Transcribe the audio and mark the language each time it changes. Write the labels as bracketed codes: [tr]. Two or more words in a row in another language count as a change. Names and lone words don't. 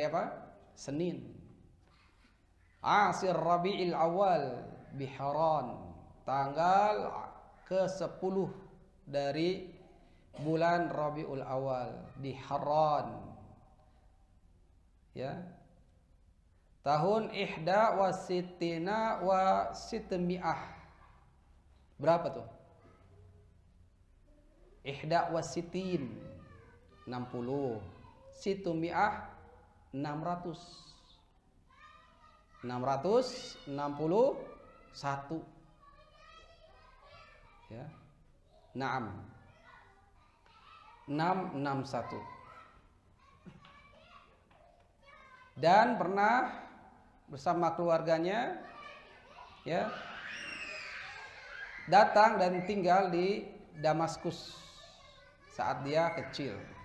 [id] Hari apa? Senin. [ar] عاشر ربيع الأول بحران, [id] tanggal ke-10 dari bulan Rabiul Awal di Haran. Ya. [ar] Tahun إحدى وستين وستمائة. Berapa tuh? إحدى وستين 60. Situmi'ah 600. [id] 661. Ya. Naam. 661. Dan pernah bersama keluarganya, ya, datang dan tinggal di Damaskus saat dia kecil.